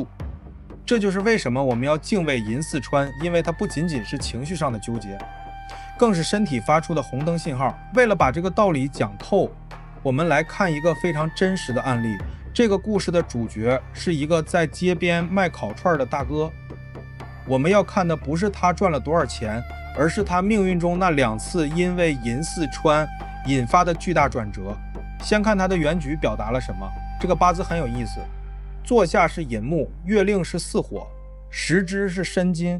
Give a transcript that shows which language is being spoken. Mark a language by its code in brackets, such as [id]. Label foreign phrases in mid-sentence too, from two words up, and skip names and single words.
[zh] 這就是為什麼我們要敬畏寅巳川，因為它不僅僅是情緒上的糾結，更是身體發出的紅燈信號。為了把這個道理講透，我們來看一個非常真實的案例。這個故事的主角是一個在街邊賣烤串的大哥。我們要看的不是他賺了多少錢，而是他命運中那2次因為寅巳川引發的巨大轉折。先看他的原局表達了什麼。這個八字很有意思，坐下是寅木，月令是巳火，時支是申金。